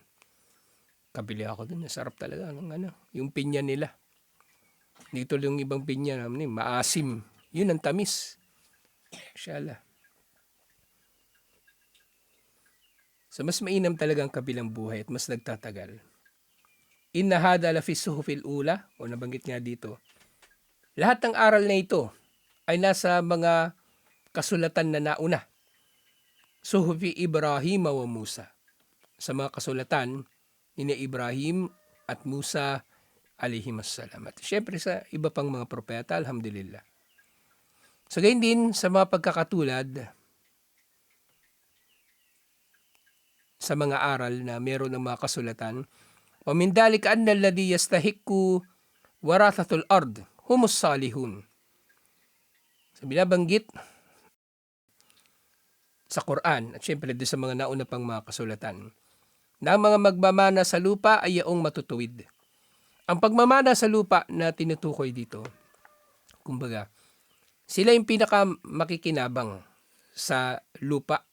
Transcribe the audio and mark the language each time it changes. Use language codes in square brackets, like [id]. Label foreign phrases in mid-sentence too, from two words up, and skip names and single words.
[tl] Kabili ako dun, sarap talaga ng yung pinya nila. Dito yung ibang pinya naman, maasim. Yun ang tamis. Inshallah. So mas mainam talaga ang kabilang buhay at mas nagtatagal. [ar] إن هذا لفي الصحف الأولى, [tl] o nabanggit nga dito. Lahat ng aral na ito ay nasa mga kasulatan na nauna. [ar] صحف إبراهيم وموسى. [tl] Sa mga kasulatan ni Ibrahim at Musa alayhimassalam. At syempre sa iba pang mga propeta, alhamdulillah. So gayon din sa mga pagkakatulad sa mga aral na meron ng mga kasulatan, [ar] ومن ذلك أن الذي يستحق وراثة الأرض هم الصالحون. [tl] So binabanggit sa Quran at syempre doon sa mga nauna pang mga kasulatan na ang mga magmamana sa lupa ay yaong matutuwid. Ang pagmamana sa lupa na tinutukoy dito, kumbaga, sila yung pinaka makikinabang sa lupa.